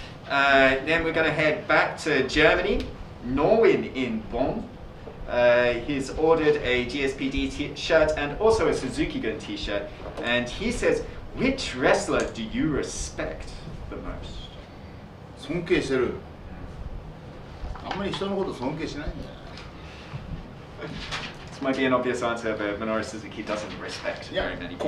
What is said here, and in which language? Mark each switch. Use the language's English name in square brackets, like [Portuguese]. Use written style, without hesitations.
[English] Then we're going to head back to Germany. Norwin in Bonn. He's ordered a GSPD t-shirt and also a Suzuki Gun t-shirt. And he says, which wrestler do you respect the most? [Japanese] 尊敬してる。あんまり人のこと尊敬しないんだよ。 [English] This might be an obvious answer, but Minoru Suzuki doesn't respect very many people.